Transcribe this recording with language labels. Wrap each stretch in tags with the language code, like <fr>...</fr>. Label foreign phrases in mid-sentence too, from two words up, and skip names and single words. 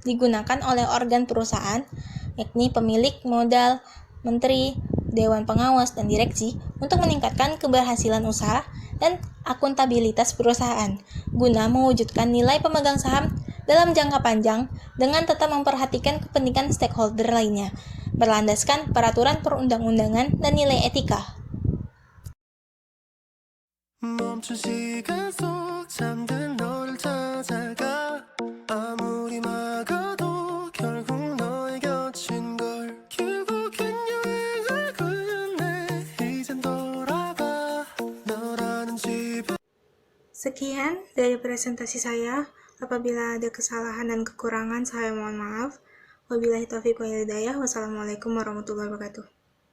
<id>digunakan oleh organ perusahaan, yakni pemilik modal, menteri, dewan pengawas, dan direksi untuk meningkatkan keberhasilan usaha dan akuntabilitas perusahaan, guna mewujudkan nilai pemegang saham dalam jangka panjang dengan tetap memperhatikan kepentingan stakeholder lainnya, berlandaskan peraturan perundang-undangan dan nilai etika.</id> <ko>멈춘 시간 속 잠든 너를 찾아가 아무리 막아도 결국 너의 곁인 걸 결국엔 여행을 끝내 이젠 돌아가 너라는 집.</ko> <id>Sekian dari presentasi saya. Apabila ada kesalahan dan kekurangan, saya mohon maaf.</id> <ar>وبالله التوفيق والهداية. والسلام عليكم ورحمة الله وبركاته.</ar>